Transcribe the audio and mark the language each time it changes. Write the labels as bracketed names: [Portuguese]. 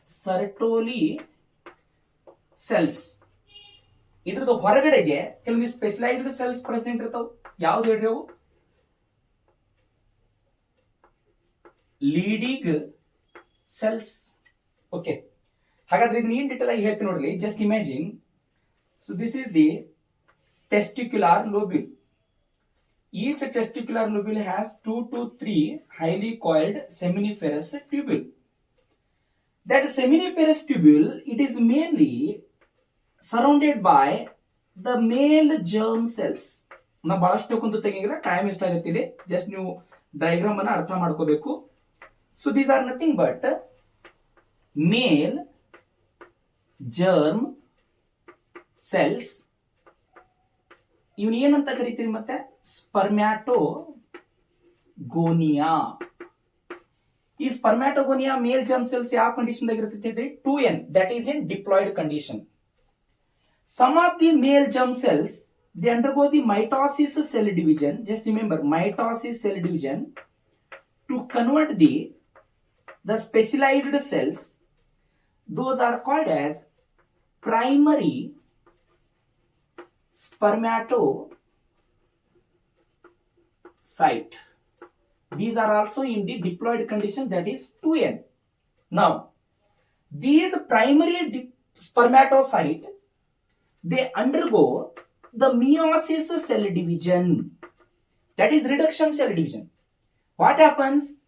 [Kannada] ಸರ್ಟೋಲಿ cells. ಇದ್ರದ್ದು ಹೊರಗಡೆಗೆ ಕೆಲವೊಂದು specialised cells present ಇರ್ತಾವ. ಯಾವ್ದು ಹೇಳ್ರಿ ಅವು? Leading cells. ಓಕೆ, ಹಾಗಾದ್ರೆ ಇದನ್ನ ಏನ್ ಡೀಟೇಲ್ ಆಗಿ ಹೇಳ್ತೀನಿ ನೋಡ್ರಿ. [English] Just imagine. So this is the testicular lobule. Each testicular lobule has 2 to 3 highly coiled seminiferous tubule. That seminiferous tubule, it is mainly surrounded by the male germ cells. [Kannada] ನಾ ಬಹಳಷ್ಟು ಕುಂತು ತೆಗಿಲ್ಲ, time ಇಷ್ಟ ಆಗುತ್ತಿದೆ. Just ನೀವು diagram ಅನ್ನ ಅರ್ಥ ಮಾಡ್ಕೋಬೇಕು. [English] So these are nothing but male germ cells. [Kannada] ಇವನ್ ಏನಂತ ಕರಿತೀವಿ? ಮತ್ತೆ ಸ್ಪರ್ಮ್ಯಾಟೋಗೋನಿಯಾ. ಈ ಸ್ಪರ್ಮ್ಯಾಟೋಗೋನಿಯಾ ಮೇಲ್ ಜರ್ಮ್ ಸೆಲ್ಸ್ ಯಾವ ಕಂಡೀಷನ್ ಇರುತ್ತೆ? [English] 2n, that is in diploid condition. Some of the male germ cells, they undergo the mitosis cell division. Just remember, mitosis cell division to convert the specialized cells. Those are called as primary spermatocyte. These are also in the diploid condition, that is 2n. Now these primary spermatocyte, they undergo the meiosis cell division, that is reduction cell division. What happens?